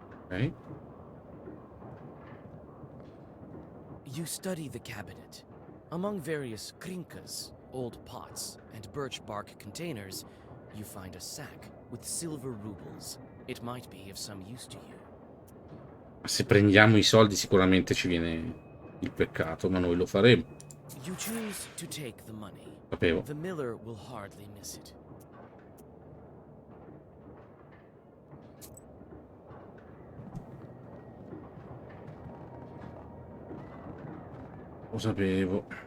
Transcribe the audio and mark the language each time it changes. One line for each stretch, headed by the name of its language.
English: Ok. You study the cabinet. Among various krinkas, old pots, and birch bark containers, you find a sack with silver rubles. It might be of some use to you.
Italian: Se prendiamo i soldi sicuramente ci viene il peccato, ma noi lo faremo.
English: You choose to take the money.
Italian: Sapevo.
English: The miller will hardly miss it.
Italian: Lo sapevo.